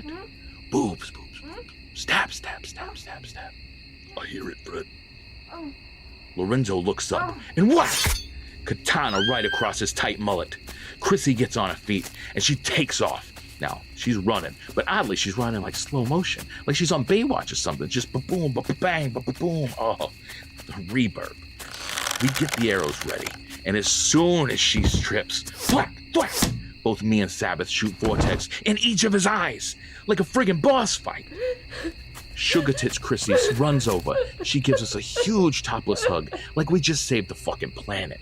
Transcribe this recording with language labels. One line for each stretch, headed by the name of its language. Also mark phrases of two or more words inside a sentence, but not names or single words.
English: Boobs. Stab. I hear it, Fred. Lorenzo looks up and whack! Katana right across his tight mullet. Chrissy gets on her feet and she takes off. Now, she's running, but oddly, she's running like slow motion, like she's on Baywatch or something. Just ba-boom, ba-bang, ba-boom. Oh, the reverb. We get the arrows ready, and as soon as she strips, thwack, both me and Sabbath shoot Vortex in each of his eyes, like a friggin' boss fight. Sugar Tits Chrissy runs over. She gives us a huge topless hug, like we just saved the fucking planet.